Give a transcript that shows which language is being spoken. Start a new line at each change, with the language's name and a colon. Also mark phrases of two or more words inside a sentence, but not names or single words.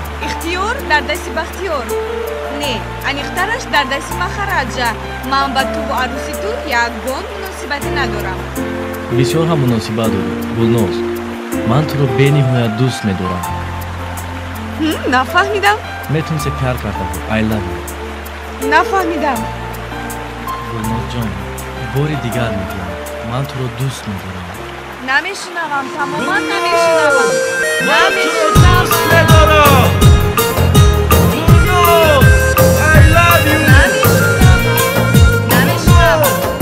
Tajik: ихтиёр дар дасти бахтиёр. не, аниқтараш дар дасти махараҷа. ман ба ту ва арӯси ту ягон муносибате надорам. бисёр ҳам муносибат дорӣ, Гулноз. ман туро бениҳоят дӯст медорам. нафаҳмидам. метум се пяр карда буд.
English: I love you.
Tajik: нафаҳмидам. Гулнозҷон, бори дигар мегӯям. ман туро дӯст медорам. намешунавам, тамоман намешунавам.
English: I love you.